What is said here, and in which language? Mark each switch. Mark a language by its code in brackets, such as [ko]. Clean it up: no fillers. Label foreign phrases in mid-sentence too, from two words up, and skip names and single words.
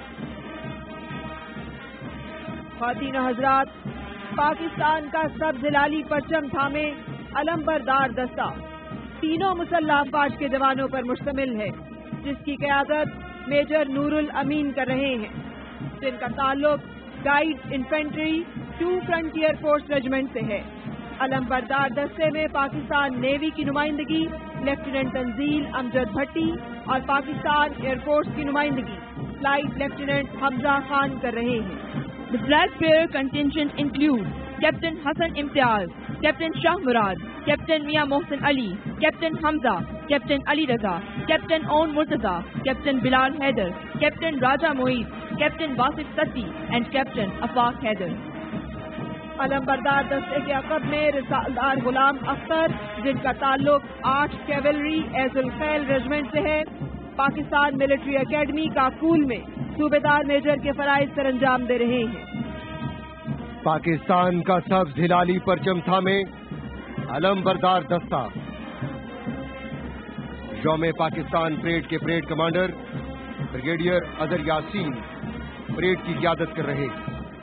[ur] خواتین و حضرات، پاکستان کا سبز ہلالی پرچم تھامے علم بردار دستہ تینوں مسلح افواج کے جوانوں پر مشتمل ہے، جس کی قیادت میجر نور الامین کر رہے ہیں، جن کا تعلق گائیڈ انفینٹری 2 فرنٹیئر فورس ریجمنٹ سے ہے۔ علم بردار دستے میں پاکستان نیوی کی نمائندگی لیفٹیننٹ تنزیل امجد بھٹی اور پاکستان ایئر فورس کی نمائندگی [en] Flight Lieutenant [ur] حمزہ خان کر رہے ہیں۔ [en] The flag bearer contingent include Captain Hassan Imtiaz, Captain Shah Murad, Captain Mia Mohsen Ali, Captain Hamza, Captain Ali Raza, Captain Aun Murtaza, Captain Bilal Haider, Captain Raja Moeed, Captain Wasif Satti and Captain Afaq Haider. [ur] علم بردار دستے کے عقب میں رسالدار غلام اختر، جن کا تعلق 8 کیولری ایز الخیل ریجمنٹ سے ہے، پاکستان ملٹری اکیڈمی کاکول میں صوبیدار میجر کے فرائض سر انجام دے رہے ہیں۔ پاکستان کا سبز ہلالی پرچم تھامے علم بردار دستہ یوم پاکستان پریڈ کے [en] parade commander [ur] بریگیڈیئر اظہر یاسین پریڈ کی قیادت کر رہے ہیں۔